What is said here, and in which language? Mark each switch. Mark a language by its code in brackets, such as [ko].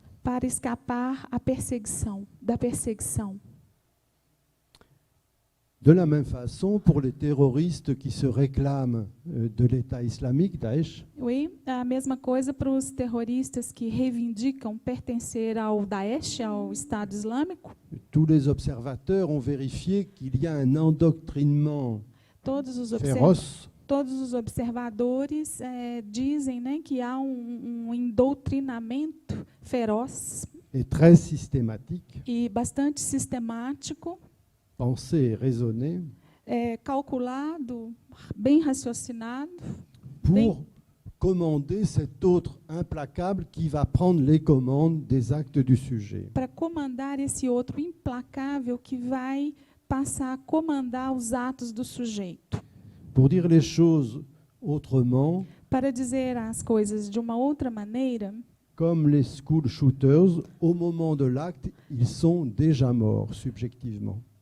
[pt] Para escapar da perseguição. [fr] De la même façon, pour les terroristes qui se réclament de l'État islamique, Daesh, [pt] Oui, a mesma coisa para os terroristas que reivindicam pertencer ao Daesh, ao Estado Islâmico. [fr] tous les observateurs ont vérifié qu'il y a un endoctrinement [pt] Todos os [fr] féroce [pt] observadores dizem, né, que há um doutrinamento feroz [fr] et très systématique, [pt] e bastante sistemático, [fr] pensé et raisonné, [pt] calculado, bem raciocinado, [fr] pour commander cet autre implacable qui va prendre les commandes des actes du sujet. [pt] para comandar esse outro implacável que vai passar a comandar os atos do sujeito. [fr] Pour dire les choses autrement, [pt] Para dizer as coisas de uma outra maneira, [fr] comme les [en] school shooters, [fr] au moment de l'acte, ils sont déjà morts subjectivement.